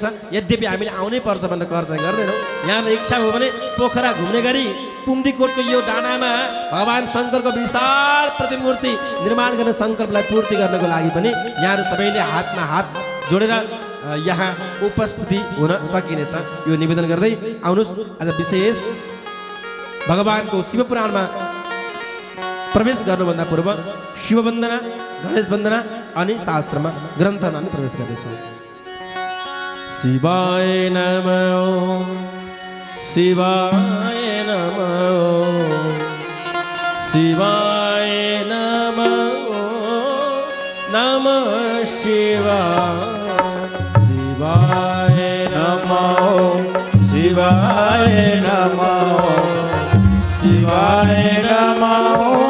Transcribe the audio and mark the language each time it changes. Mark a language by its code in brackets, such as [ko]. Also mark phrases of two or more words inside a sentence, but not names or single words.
[ne] यद्यपि हामीले आउनै पर्छ भनेर कर चाहिँ गर्दैनौँ। यहाँको इच्छा हो भने पोखरा घुम्ने गरी पुम्दीकोटको यो डाँडामा भगवान् शङ्करको विशाल प्रतिमूर्ति निर्माण गर्ने सङ्कल्पलाई पूर्ति गर्नको लागि पनि यहाँहरू सबैले हातमा हात जोडेर यहाँ उपस्थिति हुन सकिनेछ। यो निवेदन गर्दै आउनुहोस् आज विशेष भगवानको शिवपुराणमा प्रवेश गर्नुभन्दा पूर्व शिववन्दना, गणेश वन्दना अनि शास्त्रमा ग्रन्थमा हामी प्रवेश गर्दैछौँ। [sa] शिवाय नमः शिवाय नमः शिवाय नमः नमः शिवाय शिवाय नमः शिवाय नमः शिवाय नमः